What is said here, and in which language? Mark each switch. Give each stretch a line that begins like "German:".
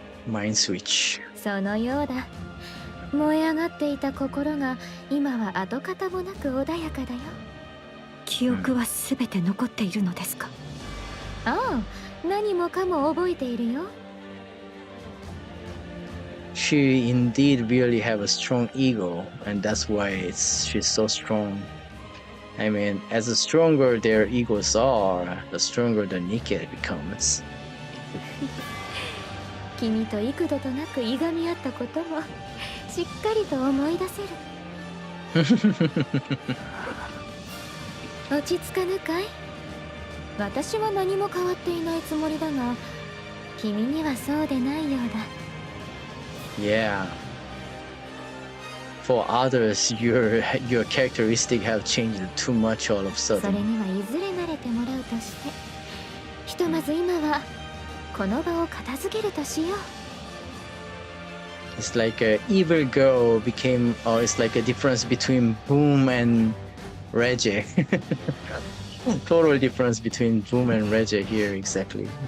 English: Mind switch.
Japanese: そのようだ。燃え上がっていた心が今は跡形もなく穏やかだよ。記憶はすべて残っているのですか。ああ、何もかも覚えているよ。
English: She indeed really have a strong ego, and that's why she's so strong. I mean, as the stronger their egos are, the stronger the nikke becomes.
Japanese: 君と幾度となくいがみ合ったこともしっかりと思い出せる。落ち着かぬかい。私は何も変わっていないつもりだが、君にはそうでないようだ。
English: Yeah. For others, your characteristic have changed too much all of a
Japanese: それ
English: sudden.
Japanese: にはいずれ慣れてもらうとして、ひとまず今はこの場を片付けるとしよう。
English: It's like a evil girl became, or it's like a difference between Boom and Reggie. Total difference between Boom and Reggie here, exactly.